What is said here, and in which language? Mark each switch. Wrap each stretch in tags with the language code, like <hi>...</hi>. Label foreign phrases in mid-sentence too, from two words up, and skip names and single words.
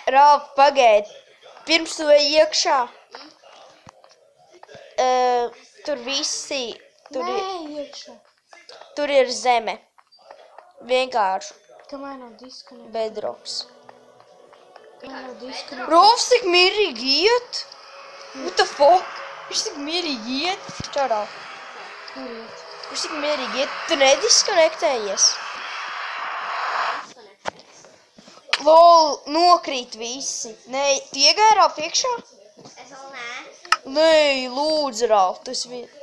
<lv>Ralf, pagaid. Pirms tu ej iekšā. Tur visi... Nē, iekšā. Tur ir zeme. Vienkārši. Kamēr nav diskonekta. Bedroks. Kamēr nav diskonekta. Rolfs tik mierīgi iet.</lv> <en>What the fuck?</en> <lv>Viņš tik mierīgi iet. Čau, Ralf. Kur iet? Viņš tik mierīgi iet. Tu nediskonektējies. Lol, nokrīt visi. Nē, tu iegāji, Ralf, iekšā? Es vēl nē. Nē, lūdzu, Ralf, tu esi viet.</lv>